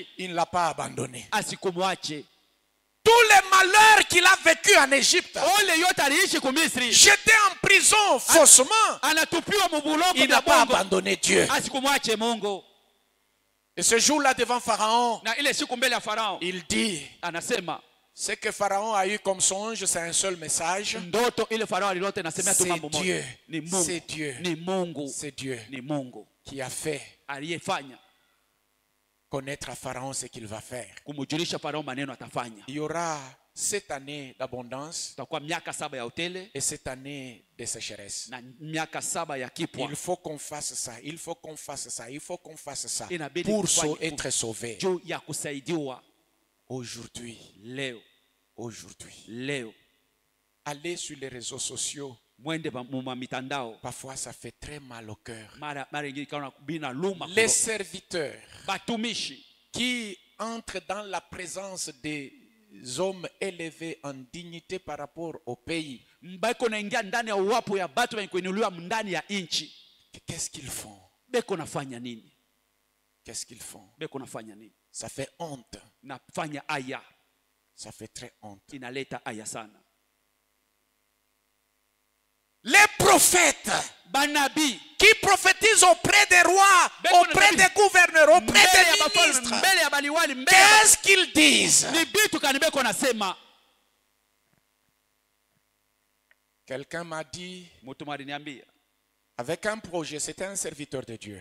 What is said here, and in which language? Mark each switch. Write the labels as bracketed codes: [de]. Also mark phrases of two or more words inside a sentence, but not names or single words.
[fr] il ne l'a pas abandonné. [sw] asikumwache. [fr] Tous les malheurs qu'il a vécu en Égypte, [sw] Ole yote aliishi ku Misri. [fr] jeté en prison faussement, [sw] Anatupiwa mubulongo [fr] il [sw] na [fr] n'a pas [sw] bongo. [fr] abandonné Dieu. [sw] Asikumwache Mungu. [fr] Et ce jour-là devant Pharaon, [sw] Na ile siku mbele ya Farao [fr] il dit, [sw] anasema [fr] ce que Pharaon a eu comme songe, c'est un seul message. [sw] ndoto ile Farao alilote nasema tu [fr] C'est [sw] mambo moja. [fr] Dieu. [sw] Ni Mungu. [fr] C'est Dieu. [sw] Ni Mungu. [fr] C'est Dieu [sw] Ni Mungu [fr] qui a fait [sw] aliyefanya [fr] connaître à Pharaon ce qu'il va faire. [sw] kumjulisha Farao maneno atafanya. [fr] Il y aura cette année d'abondance [sw] tutakuwa miaka 7 ya utele [fr] et cette année de sécheresse. [sw] na miaka 7 ya kipwa. [fr] Il faut qu'on fasse ça, il faut qu'on fasse ça, il faut qu'on fasse ça [sw] Inabidi [fr] pour [sw] tufanye [fr] être sauvé. [sw] juu ya kusaidiwa [fr] Aujourd'hui, [sw] leo. [fr] aujourd'hui, allez sur les réseaux sociaux. [sw] Mwende mu mitandao. [fr] Parfois, ça fait très mal au cœur. [sw] Mara nyingine kana bina luma. [fr] Les serviteurs [sw] batumishi [fr] qui entrent dans la présence des hommes élevés en dignité par rapport au pays. [sw] Mbako naingia ndani ya uwapo ya batu wenye kuinuliwa ndani ya inchi. [fr] Qu'est-ce qu'ils font? [sw] Beko nafanya nini? [fr] Qu'est-ce qu'ils font? [sw] Beko nafanya nini? [fr] Ça fait honte. [sw] Nafanya aya. [fr] Ça fait très honte. [sw] Inaleta aya sana. [fr] Les prophètes [sw] Banabi [fr] qui prophétisent auprès des rois, auprès des gouverneurs, auprès des ministres, qu'est-ce qu'ils disent? Quelqu'un m'a dit, avec un projet, c'était un serviteur de Dieu.